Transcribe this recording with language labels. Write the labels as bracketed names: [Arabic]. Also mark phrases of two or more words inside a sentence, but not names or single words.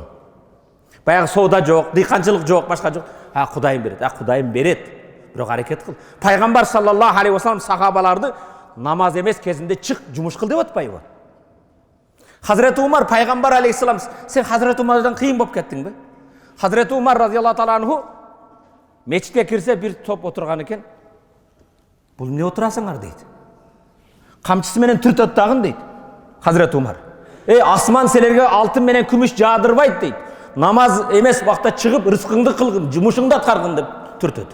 [Kazakh] Баяғы сода жоқ, диқаншылық жоқ, башқа жоқ. Құдайым береді, Құдайым береді. Бірақ әрекет қыл. Пайғамбар [Arabic] صلى الله عليه وسلم [Kazakh] сахабаларды намаз емес кезінде шық, жұмыс қыл деп отпай бар. Хазіреті Умар, пайғамбар алейхиссалам, сен Хазіреті Умардан қиын болып кеттің бе? Хазіреті Умар [Arabic] رضي الله تعالى عنه [Kazakh] мешітке кірсе бір топ отырған екен. Бұл не отырасыңар дейді. Қамшысыменен түртөт тағын дейді. Хазіреті Умар. Асман сілерге алтын менен күміш жадырбайды дейді. Намаз емес уақытта шығып, рызқыңды қылғын, жұмышыңды атқарғын деп түртөт.